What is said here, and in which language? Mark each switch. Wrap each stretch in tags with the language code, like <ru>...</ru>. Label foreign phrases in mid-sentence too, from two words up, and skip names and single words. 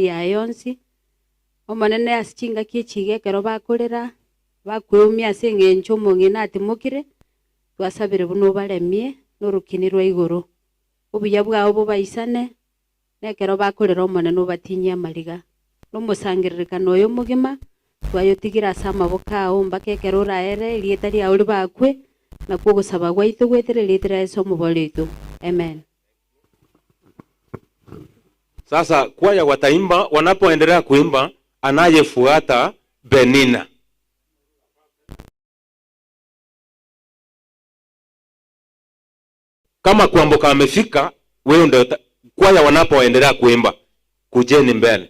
<guz>yaye yonsi omonene ase chingaki echiga ekero bakorera bakwomia ase eng'encho omonge natimokire twasabire buno baremie n'orukini rwa igoro obuya bwao bobaisane nekero bakorera omonene obatinyia amariga n'omosangererekano oyo omogima twayotigira ase amaboko ao mpaka ekero oraere erieta riao ribakwe nakwo ogosaba gwaitu gwetire rietire Yesu omobori oito.</guz> <sw>Amen. Sasa kwaya wataimba, wanapoendelea kuimba anayefuata Penina. Kama kuamboka amefika, wewe ndio kwaya wanapoendelea kuimba. Kujeni mbele.</sw>